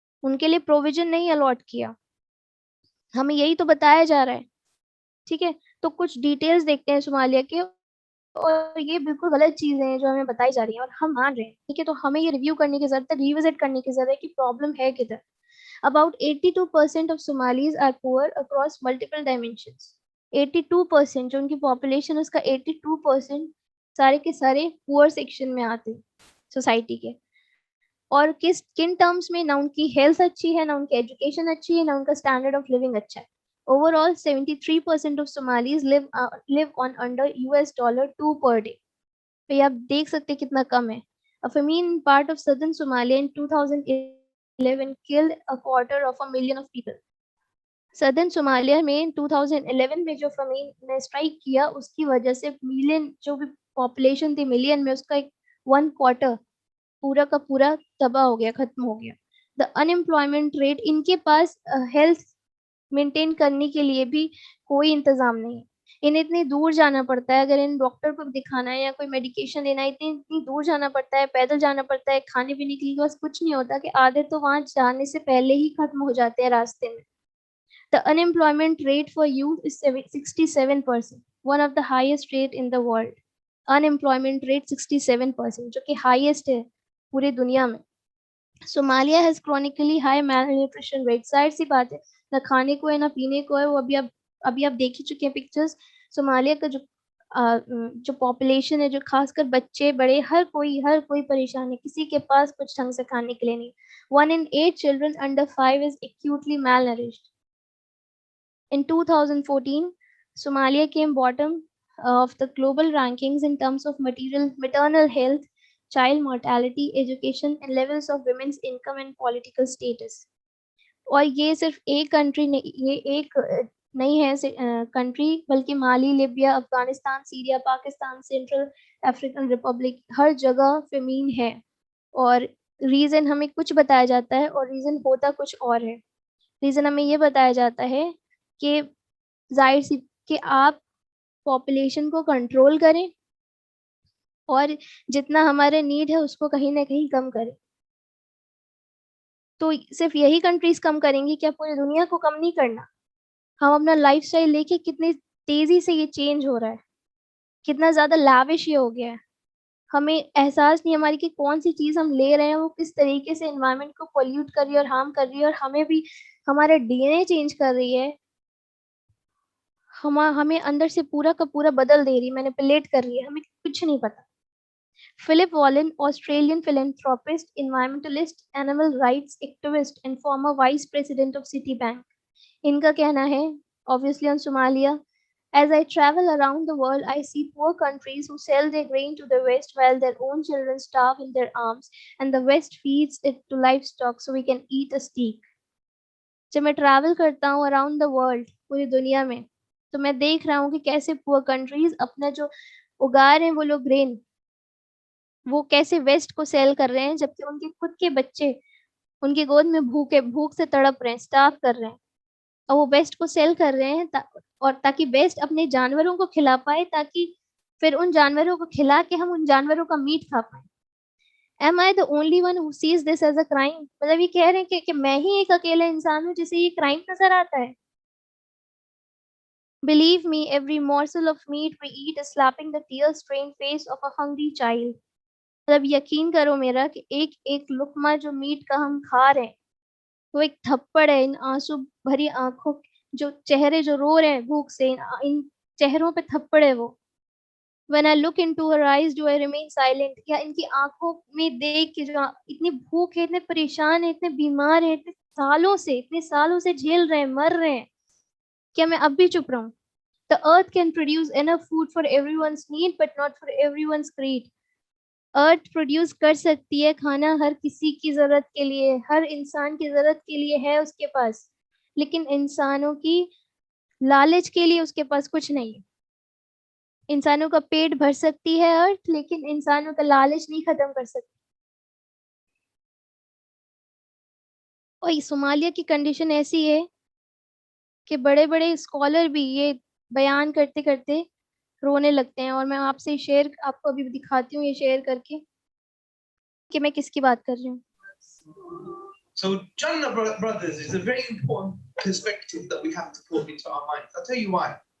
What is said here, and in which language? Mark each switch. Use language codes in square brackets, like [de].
[hi] उनके लिए प्रोविज़न नहीं अलॉट किया। हमें यही तो बताया जा रहा है, ठीक है? तो कुछ डिटेल्स देखते हैं सोमालिया के, और ये बिल्कुल गलत चीज़ें हैं जो हमें बताई जा रही हैं और हम मान रहे हैं, ठीक है? तो हमें ये रिव्यू करने की ज़रूरत है, रिविज़िट करने की ज़रूरत है कि प्रॉब्लम है किधर। [en] About 82% of Somalis are poor across multiple dimensions. [hi] 82% जो उनकी पॉपुलेशन है, उसका 82% सारे के सारे पुअर सेक्शन में आते हैं सोसाइटी के। और किन टर्म्स में? ना उनकी हेल्थ अच्छी है, ना उनकी एजुकेशन अच्छी है, ना उनका स्टैंडर्ड ऑफ लिविंग अच्छा है। [en] Overall 73% of Somalis live on under $2 per day. [hi] तो ये आप देख सकते हैं कितना कम है। [en] A famine in part of southern Somalia in 2011 killed a quarter of a million of people. [hi] Southern Somalia में 2011 में जो famine ने स्ट्राइक किया, उसकी वजह से मिलियन, जो भी पॉपुलेशन थी मिलियन में, उसका एक 1 क्वार्टर पूरा का पूरा तबाह हो गया, खत्म हो गया। [en] the unemployment rate, [hi] इनके पास हेल्थ मेंटेन करने के लिए भी कोई इंतज़ाम नहीं है। इन्हें इतनी दूर जाना पड़ता है, अगर इन डॉक्टर को दिखाना है या कोई मेडिकेशन लेना है, इतनी इतनी दूर जाना पड़ता है, पैदल जाना पड़ता है, खाने-पीने के लिए बस कुछ नहीं होता कि आधे तो वहाँ जाने से पहले ही खत्म हो जाते हैं रास्ते में। [en] The unemployment rate for youth is 67%, one of the highest rate in the world. [hi] Unemployment rate 67%, जो कि हाईएस्ट है पूरी दुनिया में। [en] Somalia has chronically high malnutrition rate, [hi] ज़ाहिर-सी बात है, ना खाने को है, ना पीने को है। वो अभी आप देख ही चुके हैं पिक्चर्स। सोमालिया का जो पॉपुलेशन है, जो खासकर बच्चे, बड़े, हर कोई परेशान है, किसी के पास कुछ ढंग से खाने के लिए नहीं। [en] 1 in 8 children under 5 is acutely malnourished. In 2014, Somalia came bottom of the global rankings in terms of maternal health, child mortality, education, and levels of women's income and political status. [hi] और ये सिर्फ एक कंट्री नहीं, ये एक नहीं है country, बल्कि माली, Libya, Afghanistan, Syria, Pakistan, central African Republic, हर जगह फेमीन है। और रीजन हमें कुछ बताया जाता है और रीजन होता कुछ और है। रीजन हमें ये बताया जाता है कि जाहिर सी कि आप पॉपुलेशन को कंट्रोल करें और जितना हमारे नीड है उसको कहीं ना कहीं कम करें। तो सिर्फ यही कंट्रीज कम करेंगी क्या? पूरी दुनिया को कम नहीं करना। हम अपना लाइफस्टाइल लेके कितनी तेजी से ये चेंज हो रहा है, कितना ज्यादा लाविश ये हो गया है। हमें एहसास नहीं हमारी कि कौन सी चीज हम ले रहे हैं वो किस तरीके से एनवायरनमेंट को पोल्यूट कर रही है और हार्म कर रही है, और हमें भी हमारे डीएनए चेंज कर रही है। हमें अंदर से पूरा का पूरा बदल दे रही है, मैनिपुलेट कर रही है, हमें कुछ नहीं पता। [en] Philip Wollan, Australian philanthropist, environmentalist, animal rights activist and former vice president of Citibank, [hi] इनका कहना है, [en] obviously on Somalia, as I travel around the world, I see poor countries who sell their grain to the West while their own children starve in their arms, and the West feeds it to livestock so we can eat a steak. [hi] जब मैं travel करता हूँ [en] around the world, [hi] पूरी दुनिया में, तो मैं देख रहा हूँ कि कैसे पुअर कंट्रीज अपना जो उगा रहे हैं वो लोग ग्रेन, वो कैसे वेस्ट को सेल कर रहे हैं, जबकि उनके खुद के बच्चे उनकी गोद में भूख से तड़प रहे हैं, स्टार्व कर रहे हैं, और वो वेस्ट को सेल कर रहे हैं और ताकि वेस्ट अपने जानवरों को खिला पाए, ताकि फिर उन जानवरों को खिला के हम उन जानवरों का मीट खा पाए। [en] Am I the only one who sees this as a crime? [hi] मतलब ये कह रहे हैं कि मैं ही एक अकेला इंसान हूँ जिसे ये क्राइम नजर आता है। [en] Believe me, every morsel of meat we eat is slapping the tear-stained face of a hungry child. [hi] मतलब यकीन करो मेरा कि एक एक लुकमा जो मीट का हम खा रहे हैं वो एक थप्पड़ है इन आंसू भरी आंखों, जो चेहरे जो रो रहे हैं भूख से, इन चेहरों पे थप्पड़ है वो। [en] When I look into her eyes, do I remain silent? [hi] या इनकी आंखों में देख के जो इतनी भूख है, इतने परेशान है, इतने बीमार है, इतने सालों से झेल रहे हैं, मर रहे हैं, क्या मैं अब भी चुप रहूं? [en] The earth can produce enough food for everyone's need, but not for everyone's greed. [hi] Earth produce कर सकती है खाना हर किसी की जरूरत के लिए, हर इंसान की जरूरत के लिए है उसके पास, लेकिन इंसानों की लालच के लिए उसके पास कुछ नहीं है। इंसानों का पेट भर सकती है अर्थ, लेकिन इंसानों का लालच नहीं खत्म कर सकती। और सोमालिया की कंडीशन ऐसी है कि बड़े बड़े स्कॉलर भी ये बयान करते करते रोने लगते हैं। और मैं आपसे शेयर आपको अभी दिखाती हूँ ये शेयर करके कि मैं किसकी बात कर रही हूँ। [en] So Jannah brothers is a very important perspective that we have to put into our minds. I'll tell you why.